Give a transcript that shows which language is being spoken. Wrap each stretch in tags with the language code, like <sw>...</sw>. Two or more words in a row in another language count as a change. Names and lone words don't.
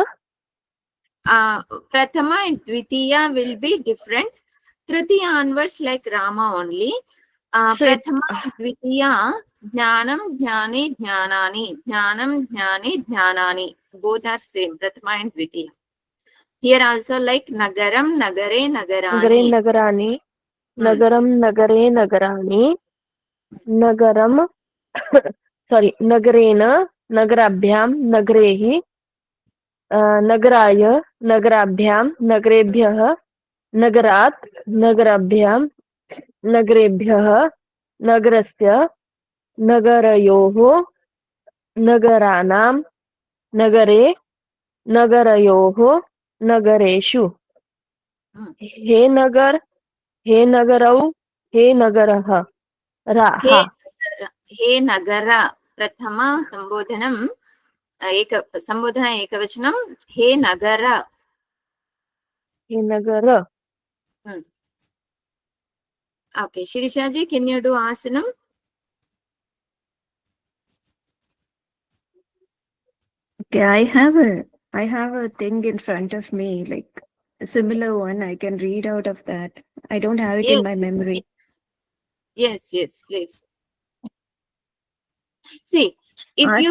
<en>Prathama and Dvitiya will be different. Tritiya onwards like Rama only. So</en> <sa>Prathama and Dvitiya, ज्ञानम्, ज्ञाने, ज्ञानानि. ज्ञानम्, ज्ञाने, ज्ञानानि.</sa> <en>Both are same. Prathama and Dvitiya. Here also like</en> <sa>नगरम्, नगरे, Nagare Nagarani. Nagarani. नगरम् नगरे नगराणि। नगरम् sorry, नगरेण नगराभ्याम् नगरैः नगराय नगराभ्याम् नगरेभ्यः नगरात् नगराभ्याम् नगरेभ्यः नगरस्य नगरयोः नगराणाम् नगरे नगरयोः नगरेषु. हे नगर हे नगरौ हे नगराः राः. हे नगर। प्रथमा सम्बोधनम्. सम्बोधन एकवचनम्. हे नगर. हे नगर.</sa> <en>Okay, Shirisha ji, can you do asanam? Okay, I have a thing in front of me, like a similar one. I can read out of that. I don't have it in my memory. Yes, please. See, if you</en>